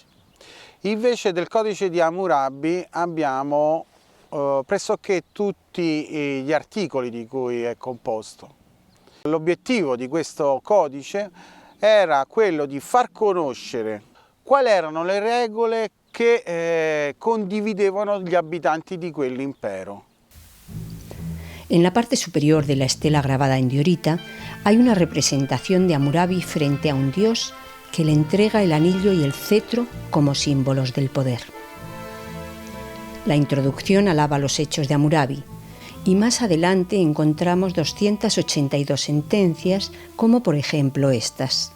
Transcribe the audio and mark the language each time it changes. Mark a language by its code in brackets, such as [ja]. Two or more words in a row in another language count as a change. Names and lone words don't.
[it] Invece del codice di Hammurabi abbiamo pressoché tutti gli articoli di cui è composto. L'obiettivo di questo codice era quello di far conoscere quali erano le regole che condividevano gli abitanti di quell'impero. [es] En la parte superior de la estela grabada en diorita hay una representación de Hammurabi frente a un dios que le entrega el anillo y el cetro como símbolos del poder. La introducción alaba los hechos de Hammurabi y más adelante encontramos 282 sentencias, como por ejemplo estas.